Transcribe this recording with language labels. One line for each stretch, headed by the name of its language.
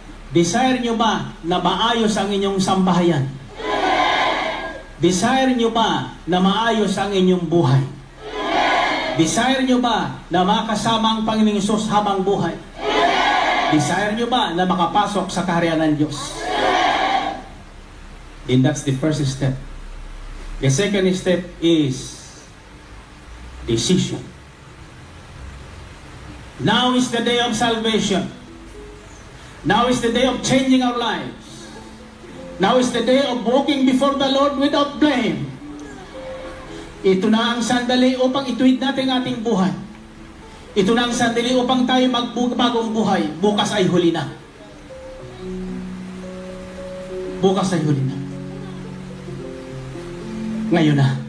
Filipino: Desire nyo ba na maayos ang inyong sambahayan? Desire nyo ba na maayos ang inyong buhay? Desire nyo ba na makasama ang Panginoong Hesus habang buhay? Desire nyo ba na makapasok sa kaharian ng Diyos?
English: Then that's the first step. The second step is decision. Now is the day of salvation. Now is the day of changing our lives. Now is the day of walking before the Lord without blame.
Filipino: Ito na ang sandali upang ituwid natin ang ating buhay. Ito na ang sandali upang tayo magbagong buhay. Bukas ay huli na. Bukas ay huli na. Ngayon na.